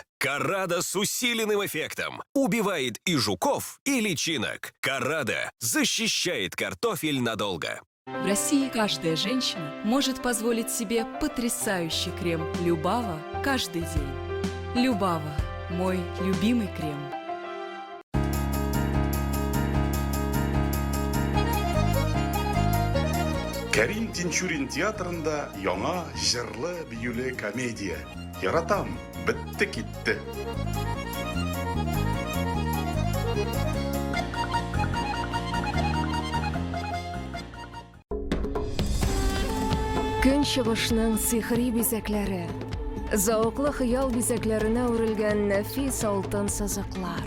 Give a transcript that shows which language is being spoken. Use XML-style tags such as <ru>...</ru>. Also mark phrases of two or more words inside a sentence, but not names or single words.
<ru>Карада с усиленным эффектом. Убивает и жуков, и личинок. Карада защищает картофель надолго. В России каждая женщина может позволить себе потрясающий крем Любава каждый день. Любава – мой любимый крем.</ru> <tt>Кәрим Тинчурин театрында яңа җырлы биюле комедия. Яратам, бетте китте. Көн чыгышның сихри бизәкләре, зауыклы хыял бизәкләренә үрелгән нәфис алтын сызыклар.</tt>